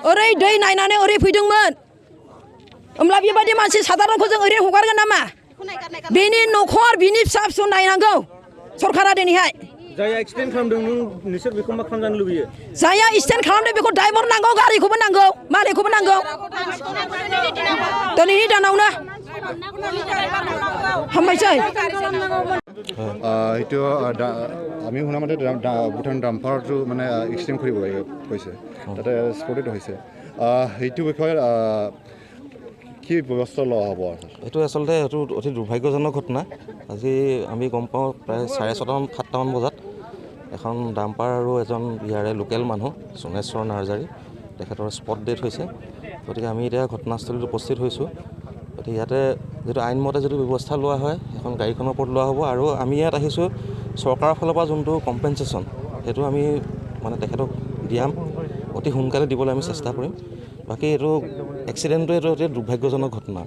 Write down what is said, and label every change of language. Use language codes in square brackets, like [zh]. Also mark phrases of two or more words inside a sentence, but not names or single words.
[brx] ओरै दै नायनानै ओरै फैदोंमोन होमब्ला बेबायदि मानसि साधारनखौ जों ओरैनो हगारगोन नामा बेनि न'खर बिनि फिसा फिसौ नायनांगौ सरकारा दिनैहाय जायहा एक्सिडेन्ट खालामदों नोंसोर बेखौ मा खालामजानो लुबैयो जायहा एक्सिडेन्ट खालामदों बेखौ ड्राइभार नांगौ गारिखौबो नांगौ मालिकखौबो नांगौ दिनैनि दानावनो हामबायसै [as] এইটো আমি শুনা মতে ভূটান ডাম্পাৰটো মানে এক্সিডেণ্ট কৰিব কৈছে তাতে স্পটিত হৈছে সেইটো বিষয়ে কি ব্যৱস্থা লোৱা হ'ব এইটো আচলতে এইটো অতি দুৰ্ভাগ্যজনক ঘটনা আজি আমি গম পাওঁ প্ৰায় 6:30-7টামান বজাত এখন ডাম্পাৰ আৰু এজন ইয়াৰে লোকেল মানুহ সোণেশ্বৰ নাৰ্জাৰী তেখেতৰ স্পট ডেথ হৈছে গতিকে আমি এতিয়া ঘটনাস্থলীত উপস্থিত হৈছোঁ গতিকে ইয়াতে যিটো আইনমতে যদি ব্যৱস্থা লোৱা হয় এখন গাড়ীখনৰ ওপৰত লোৱা হ'ব আৰু আমি ইয়াত আহিছোঁ চৰকাৰৰ ফালৰ পৰা যোনটো কম্পেনচেশ্যন সেইটো আমি মানে তেখেতক দিয়াম অতি সোনকালে দিবলৈ আমি চেষ্টা কৰিম বাকী এইটো এক্সিডেণ্টটো এইটো অতি দুৰ্ভাগ্যজনক ঘটনা